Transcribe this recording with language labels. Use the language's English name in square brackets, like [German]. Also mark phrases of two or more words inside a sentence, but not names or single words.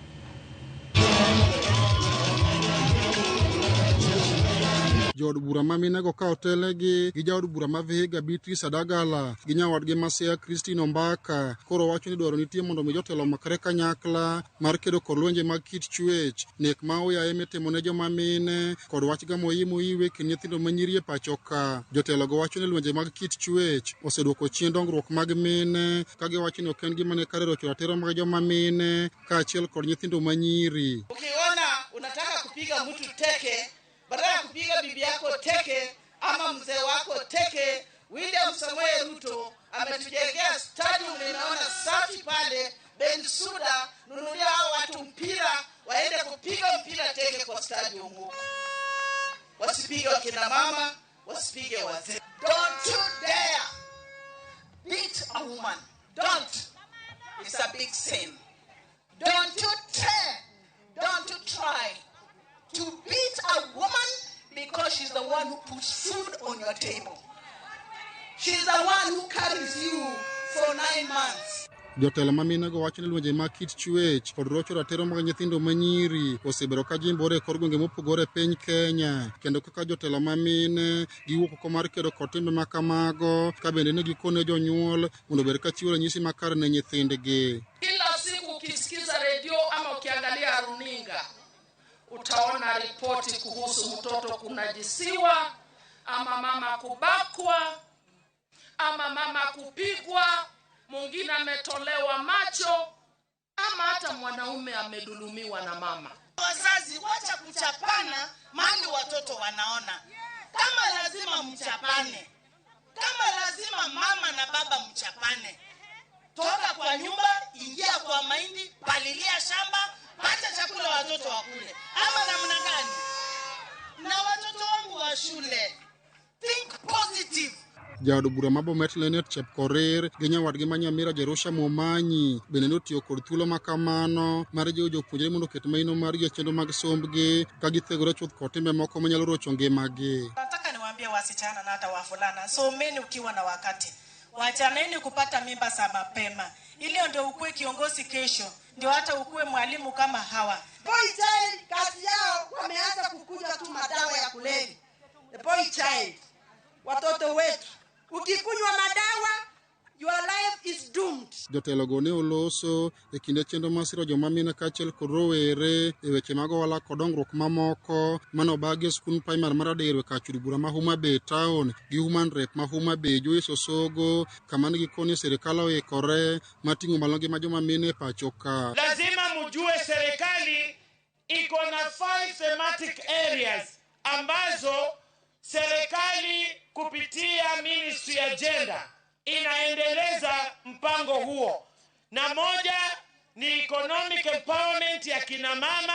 [Luo (Kenya and Tanzania)] Jod bura ma minego ka otelegi gi jaod bura ma Vihiga Beatrice Adagala gi nyawadgi Masia Christine Ombaka koro wacho ni dwaro nitie mondo mi jotelo makre kanyakla mar kedo kod lwenje mag kit chwech, nek ma oyaye mitimo ne joma mine kod wach gamo iwe kind nyithindo manyiri e pacho ka. Jotelo go wacho ni lwenje mag kit chwech oseduoko chien dongruok mag mine ka giwacho ni ok en gima ne kare rocho ratiro mag joma mine kaachiel kod nyithindo manyiri. [Swahili] Ukiona unataka kupiga mtu teke, badala kupiga bibi yako teke ama mzee wako teke, William Samoei Ruto ametujengea stadium ninaona safi pale Bensouda. Nunulia hao watu mpira waende kupiga mpira teke kwa stadium huko. Wasipige wakina mama, wasipige wazee. [English] Don't you dare beat a woman. Don't. It's a big sin. Don't you dare. Don't you try to beat a woman because she's the one who puts food on your table. She's the one who carries you for 9 months. [Luo (Kenya and Tanzania)] Jotelo ma minego wacho ni lwenje mag kit chwech kod rocho ratiro mag nyithindo manyiri osebedo ka jimbore kod gwenge mopogore piny Kenya, kendo kaka jotelo ma mine giwuok oko mar kedo kod timbe ma kamago ka bende ne gikone jonyuol mondo obed ka chiwo ranyisi makare ne nyithindgi. [Swahili] Kila siku ukisikiza redio ama ukiangalia runinga utaona ripoti kuhusu mtoto kunajisiwa ama mama kubakwa ama mama kupigwa, mwingine ametolewa macho ama hata mwanaume amedhulumiwa na mama. Wazazi wacha kuchapana mali watoto wanaona. Kama lazima mchapane, kama lazima mama na baba mchapane, toka kwa nyumba, ingia kwa mahindi, palilia shamba, pata chakula watoto wakule. Ama namna gani? Na watoto wangu wa shule, [English] think positive. [Luo (Kenya and Tanzania)] Jaod bura ma Bomet Lenet Chepkorir gi nyawadgi ma Nyamira Jerusha Momanyi bende notiyo kod thuolo makamano mar jiwo jopuonjre mondo oket maino mar chenro mag sombgi ka githegore chuth kod timbe moko manyalo rocho ngimagi. [Swahili] Nataka niwaambie wasichana na hata wavulana, someni ukiwa na wakati. Wachaneni kupata mimba za mapema. Ili ndio ukue kiongozi kesho, ndio hata ukue mwalimu kama hawa. [English] Boy child [Swahili] kazi yao wameanza kukuja tu madawa ya kulevya. [English] The boy child, [Swahili] watoto wetu, ukikunywa madawa, [English] your life is doomed. [Luo (Kenya and Tanzania)] Jotelo go ne oloso e kinde chenro masiro joma mine kaachiel kod rowere e weche mag ohala kod dongruok mamoko manobagi e skul primar mar Aderwe kachud bura ma Homa Bay Town gi Human Rep ma Homa Bay Joyce Osogo kama ne gikoni serikali oikore mating'o malo ngima joma mine e pacho ka. [Swahili] Lazima mjue serikali iko na [English] 5 thematic areas [Swahili] ambazo serikali kupitia Ministry ya Gender inaendeleza mpango huo, na moja ni [English] economic empowerment [Swahili] ya kina mama,